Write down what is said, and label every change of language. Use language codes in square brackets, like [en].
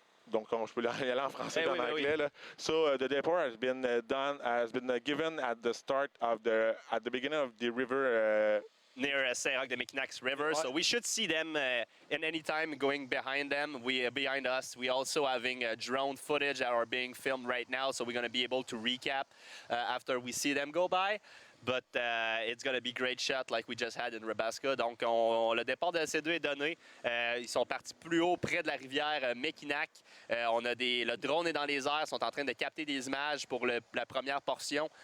[fr] Donc, je peux y aller en français et en anglais. Là. [en] So, the depot has been given at the beginning of the river. Near Saint-Roch de Mekinac River, so we should see them in any time going behind them. Behind us, we also having drone footage that are being filmed right now, so we're going to be able to recap after we see them go by. But it's going to be great shot like we just had in Rebasca. [fr] Donc, le départ de ces deux est donné. Ils sont partis plus haut, près de la rivière Mekinac. Le drone est dans les airs. Ils sont en train de capter des images pour la première portion.